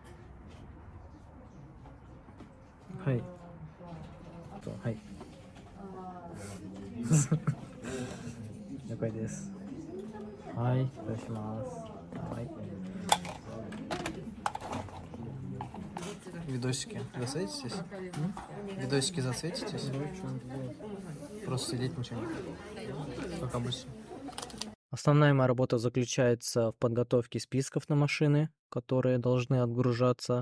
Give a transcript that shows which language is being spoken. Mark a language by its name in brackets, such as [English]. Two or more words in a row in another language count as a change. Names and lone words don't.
[Japanese] はい。はい。了解です。はい、お願いします。はい。 [Russian] Видосики засветитесь? Видосики засветитесь? Просто сидеть ничего не. Как обычно. Основная моя работа заключается в подготовке списков на машины, которые должны отгружаться.